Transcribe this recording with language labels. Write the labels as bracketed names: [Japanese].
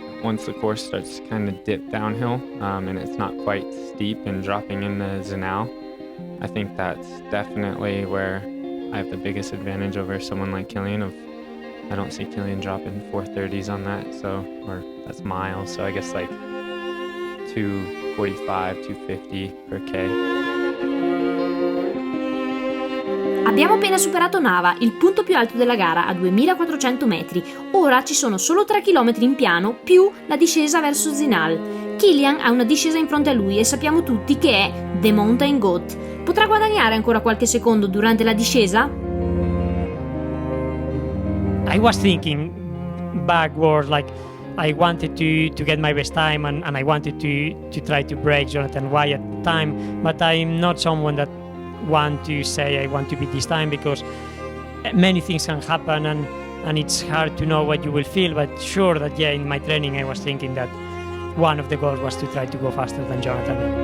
[English] Once the course starts to kind of dip downhill and it's not quite steep and dropping into Zinal, I think that's definitely where I have the biggest advantage over someone like Kilian. I don't see Kilian dropping 4:30s on that, or that's miles, so I guess like 2:45, 2:50 per K. [Italian] Abbiamo appena superato Nava, il punto più alto della gara, a 2400 metri. Ora ci sono solo 3 km in piano, più la discesa verso Zinal. Kilian ha una discesa in fronte a lui e sappiamo tutti che è [English] The Mountain Goat. [Italian] Potrà guadagnare ancora qualche secondo durante la discesa? [English] I was thinking backward, like I wanted to get my best time and I wanted to try to break Jonathan Wyatt time, but I'm not someone that want to say I want to beat this time, because many things can happen and it's hard to know what you will feel, but sure that in my training I was thinking that one of the goals was to try to go faster than Jonathan.